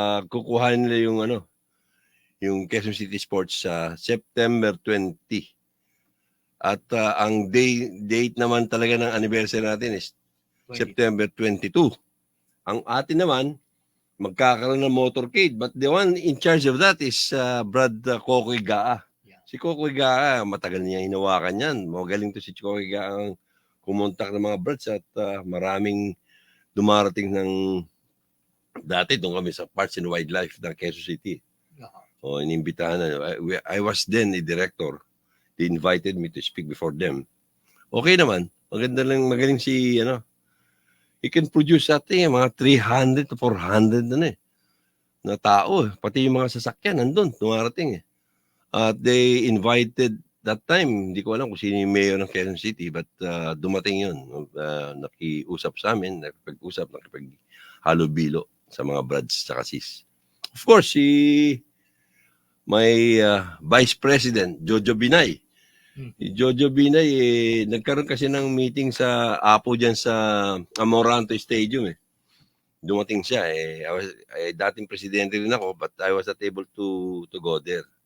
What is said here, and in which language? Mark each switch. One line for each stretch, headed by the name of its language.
Filipino: Kukuhanin nila yung yung Quezon City Sports sa September 20. At ang date naman talaga ng anniversary natin is
English: 20. September 22.
Filipino: Ang atin naman, magkakaroon ng motorcade.
English: But the one in charge of that is Brad Kokoy Gaa. Yeah.
Filipino: Si Kokoy Gaa, matagal niya hinawakan yan. Magaling to si Kokoy Gaa ang kumontak ng mga brads at maraming dumarating ng dati doon kami sa Parks and Wildlife ng Quezon City.
English: Yeah.
Filipino: Inimbitahan na.
English: I was then a director. They invited me to speak before them.
Filipino: Okay naman. Maganda lang, magaling si,
English: he can produce
Filipino: mga 300 to 400 na tao. Pati yung mga sasakyan nandun, dumarating eh.
English: They invited that time,
Filipino: hindi ko alam kung sino yung mayor ng Quezon City, but dumating yun. Nakiusap sa amin, nakipag-halubilo sa mga brads sa sis.
English: Of course, may Vice President, Jojo Binay.
Filipino: Si Jojo Binay, nagkaroon kasi ng meeting sa Apo dyan sa Amoranto Stadium eh. Dumating siya dating presidente rin ako,
English: but I was not able to go there.